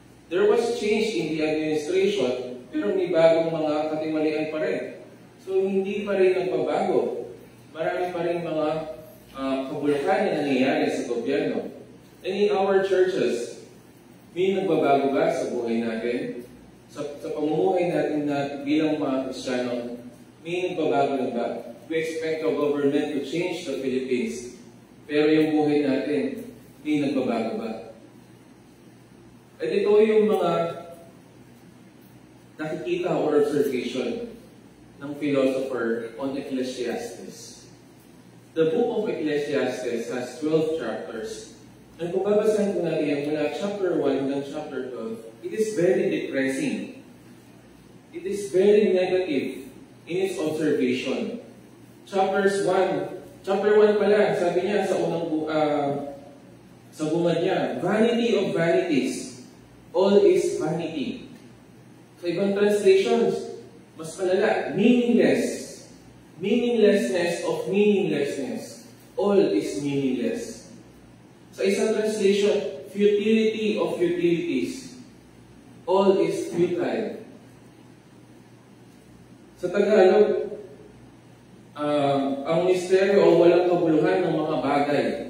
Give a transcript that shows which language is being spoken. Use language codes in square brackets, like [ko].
[en] There was change in the administration, [tl] pero may bagong mga katimalian pa rin. So hindi pa rin nagbabago. Marami pa rin mga kabulukan na nangyayari sa gobyerno. [en] And in our churches, [tl] may nagbabago ba sa buhay natin? Sa pamumuhay natin na bilang mga Kristiyano, may nagbabago na ba? [en] We expect our government to change the Philippines. [tl] Pero yung buhay natin, may nagbabago ba? At ito yung mga nakikita or observation ng philosopher on Ecclesiastes. [en] The book of Ecclesiastes has 12 chapters. [tl] And kung babasahin ko natin yan mula chapter 1 hanggang chapter 12, [en] it is very depressing. It is very negative in its observation. [tl] Chapter 1 pa lang, sabi niya sa unang sa bungad niya, [en] vanity of vanities, all is vanity. [tl] Sa ibang translations, mas malala, meaningless. [en] Meaninglessness of meaninglessness. All is meaningless. [tl] Sa isang translation, [en] futility of futilities. All is futile. [tl] Sa Tagalog, ang misteryo o walang kabuluhan ng mga bagay.